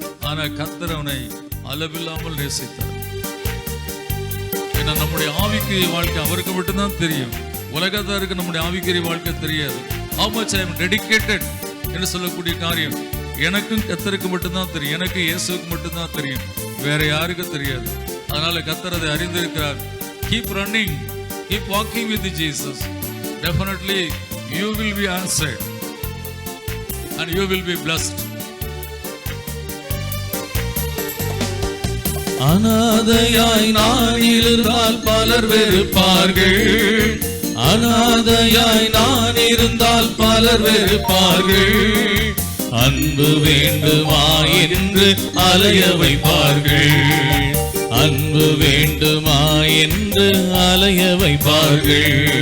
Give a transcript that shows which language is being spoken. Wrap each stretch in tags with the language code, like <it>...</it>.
<ta>ஆனா கர்த்தர் அவனை அளவில்லாமல் நேசித்தார். ஏன்னா நம்முடைய ஆவிக்குரிய வாழ்க்கை அவருக்கு மட்டும்தான் தெரியும், உலகத்தாருக்கு நம்முடைய ஆவிக்குரிய வாழ்க்கை தெரியாது.</ta> <en>How much I am dedicated</en> <ta>என்று சொல்லக்கூடிய காரியம் எனக்கும் கர்த்தருக்கு மட்டும்தான் தெரியும், எனக்கு இயேசுவுக்கு மட்டும்தான் தெரியும், வேற யாருக்கும் தெரியாது. அதனால கர்த்தர் அதை அறிந்திருக்கிறார்.</ta> <en>Keep running, keep walking with Jesus. Definitely you will be answered and you will be blessed.</en> <ta>அநாதையாய் நான் இருந்தால் பலர் வெறுப்பார்கள், அநாதையாய் நான் இருந்தால் பலர் வெறுப்பார்கள். அன்பு வேண்டுமா என்று அலைய வைப்பார்கள், அன்பு வேண்டுமா என்று அலைய வைப்பார்கள்.</ta>